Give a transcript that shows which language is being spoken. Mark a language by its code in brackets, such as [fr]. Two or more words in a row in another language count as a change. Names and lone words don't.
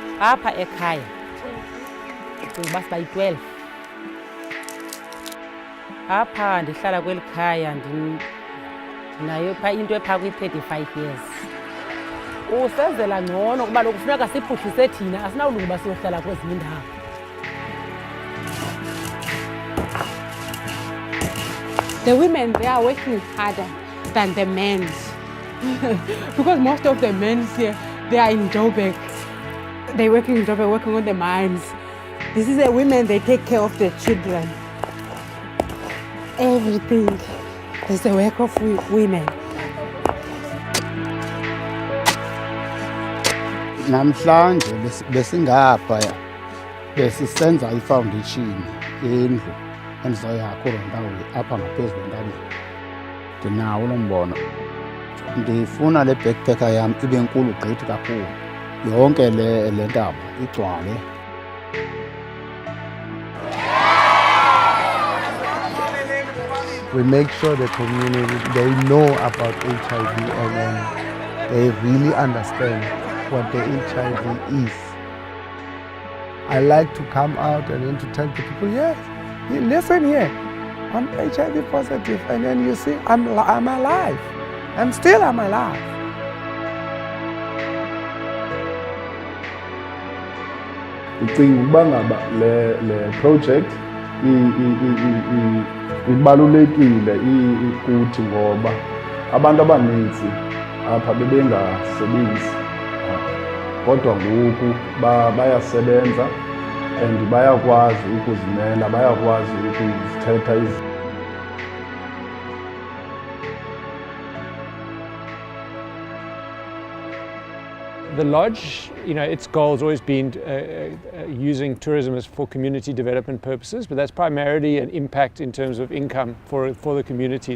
[xh] apha ekhaya ndicinga uba siba yi-12 apha ndihlala kweli khaya ndinayo phaa into ephaa kwi-35 years. Usenzela ngcono kuba lokhu kufuneka siphuhlise thina asinawulunga uba siyohlala kwezinye iindawo. [en] The women, they are working harder than the men because most of the men here, they are in Joburg. They're working in Joburg, working on the mines. This is the women, they take care of the children. Everything is the work of women. [xh] Namhlanje besingapha besisenza ifoundation yendlu endizoyakha kuloo ndawo apha ngaphezu kwentabeni. Ndinawo lo mbono. Ndifuna le backpacker yam ibe nkulu gqithi kakhulu. Yonke le ntaba igcwale. [en] We make sure the community, they know about HIV and then they really understand what the HIV is. I like to come out and then to tell the people, yes, listen here, I'm HIV positive, and then you see, I'm alive. I'm alive. [xh] Ndicinga ukuba ngaba le project ibalulekile kuthi ngoba abantu abaninzi apha bebengasebenzi kodwa ngoku bayasebenza and bayakwazi ukuzimela, bayakwazi ukuzithetha izinto. [en] The lodge, its goal has always been using tourism as for community development purposes, but that's primarily an impact in terms of income for the community.